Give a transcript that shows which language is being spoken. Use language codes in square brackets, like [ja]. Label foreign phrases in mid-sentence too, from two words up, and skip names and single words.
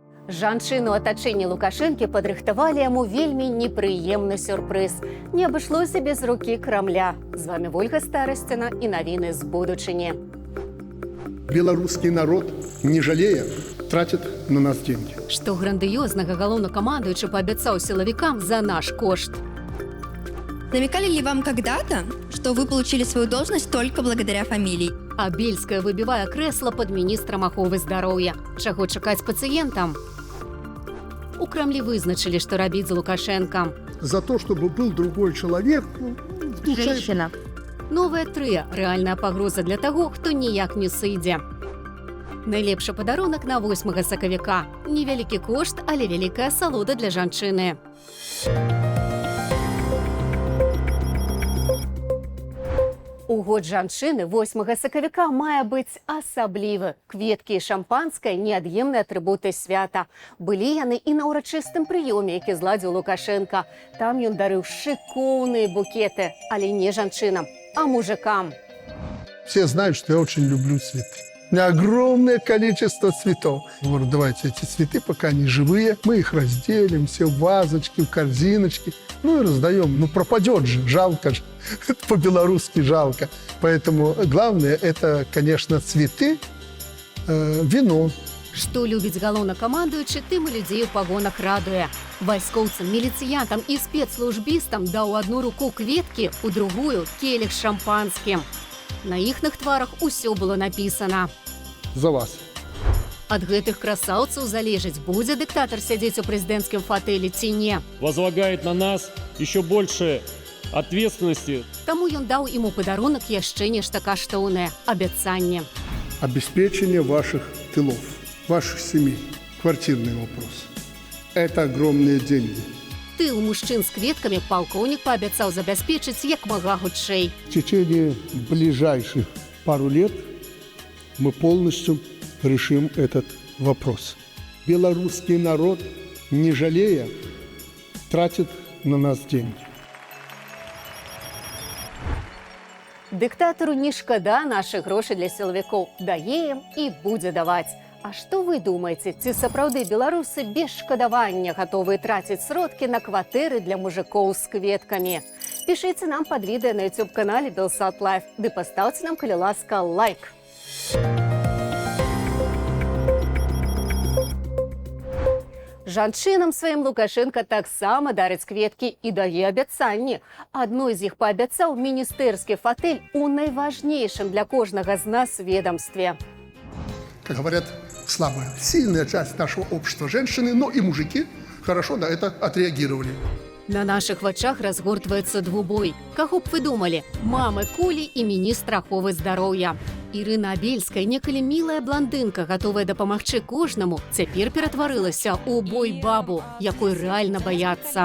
[be] Жанчыну атачэння Лукашэнкі падрыхтавалі яму вельмі непрыемны сюрпрыз. Не абышлося без рукі Крамля. З вами Ольга Старасціна і навіны з будучыні. [ru] Белорусский народ, не жалея, тратит на нас деньги. [be] Што грандыёзнага галоўнакамандуючы паабяцаў сілавікам за наш кошт. [ru] Намекали ли вам когда-то, что вы получили свою должность только благодаря фамилии? [be] А Бельская выбівае крэсла пад міністрам аховы здароўя. Чаго чакаць пацыентам? У Крамлі вызначылі, што рабіць з Лукашэнкам. [ru] За то, чтобы был другой человек, в душе... Женщина. [be] Новая трыя – рэальная пагроза для таго, хто ніяк не сыдзе. Найлепшы падарунак на 8 сакавіка. Невялікі кошт, але вялікая асалода для жанчыны. У год жанчыны 8 сакавіка мае быць асаблівы. Кветкі і шампанскае – неад'емныя атрыбуты свята. Былі яны і на ўрачыстым прыёме, які зладзіў Лукашенко. Там ён дарыў шыкоўныя букеты, але не жанчынам, а мужикам. [ru] Все знают, что я очень люблю цветы. У меня огромное количество цветов. Я говорю, давайте эти цветы, пока они живые, мы их разделим, все в вазочки, в корзиночки. Ну и раздаем. Ну пропадет же, жалко же. По-белорусски жалко. Поэтому главное, это, конечно, цветы, вино. [be] Што любіць галоўнакамандуючы, тым і людзей у пагонах радуе. Вайскоўцам, міліцыянтам і спецслужбістам даў у адну руку кветкі, у другую – келіх з шампанскім. На іхных тварах усё было напісана. За вас. Ад гэтых красаўцаў залежыць, будзе дыктатар сядзець у прэзідэнцкім фатэлі ці не. [ru] Возлагает на нас еще больше ответственности. [be] Таму ён даў ім у падарунак яшчэ нешта каштоўнае – абяцанне. [ru] Обеспечение ваших тылов, ваших семей. Квартирный вопрос. Это огромные деньги. [be] Тыл мужчын з кветкамі палкоўнік паабяцаў забяспечыць як мага хутчэй. [ru] В течение ближайших пару лет мы полностью решим этот вопрос. Белорусский народ, не жалея, тратит на нас деньги. [be] Дыктатару не шкада нашых грошай для сілавікоў. Дае ім і будзе даваць. А што вы думаеце, ці сапраўды беларусы без шкадавання гатовыя траціць сродкі на кватэры для мужикоў з кветкамі? Пішыце нам пад відэа на YouTube-канале Белсат Лайф, ды пастаўце нам, калі ласка, лайк. Жанчынам сваім Лукашенко таксама дарыць кветкі і дае абяцанні. Адной з іх паабяцаў міністэрскі фатэль у найважнейшым для кожнага з нас ведомстве. [ru] Как говорят, слабая, сильная часть нашего общества, женщины, но и мужики, хорошо на это отреагировали. [be] На нашых вачах разгортваецца двубой. Каго б вы думалі? Мамы кулі і міністр аховы здароўя. Ірына Бельская, некалі мілая блондынка, гатовая дапамагчы кожнаму, цяпер ператварылася ў бой-бабу, якой рэальна баяцца.